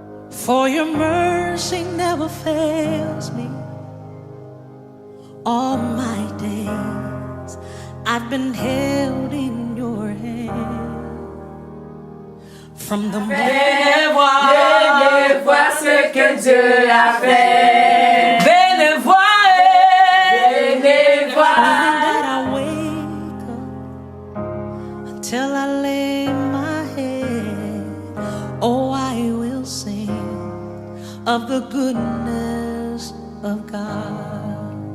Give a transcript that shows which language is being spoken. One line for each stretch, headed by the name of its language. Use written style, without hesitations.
English: For your mercy never fails me. All my days I've been held in your hand. From the
French: Venez voir ce que Dieu a fait. Venez voir.
English: That I wake up until I lay my head. Oh, I will sing of the goodness of God.